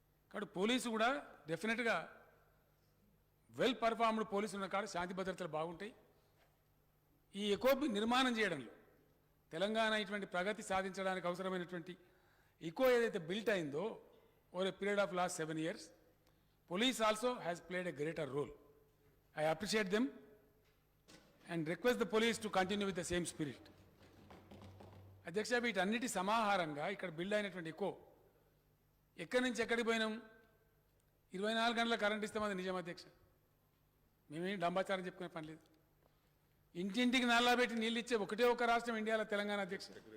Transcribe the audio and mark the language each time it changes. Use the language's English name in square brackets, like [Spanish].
[Telugu] కాబట్టి పోలీసు కూడా డెఫినెట్గా వెల్ పర్ఫార్మ్డ్ పోలీసు ఉన్న కాడ శాంతి భద్రతలు బాగుంటాయి. ఈ ఎకో నిర్మాణం చేయడంలో తెలంగాణ ఇటువంటి ప్రగతి సాధించడానికి అవసరమైనటువంటి ఎకో ఏదైతే బిల్ట్ అయిందో [English] Over a period of last 7 years, police also has played a greater role. I appreciate them and request the police to continue with the same spirit. [Telugu] అధ్యక్ష, వీటన్నిటి సమాహారంగా ఇక్కడ బిల్డ్ అయినటువంటి ఎకో ఎక్కడి నుంచి ఎక్కడికి పోయినాం. 24 గంటల కరెంట్ ఇస్తామది నిజం అధ్యక్ష. మేమేం డంబాచారం చెప్పుకునే పని లేదు. ఇంటింటికి నల్లా పెట్టి నీళ్ళు ఇచ్చే ఒకటే ఒక రాష్ట్రం ఇండియాలో తెలంగాణ అధ్యక్ష.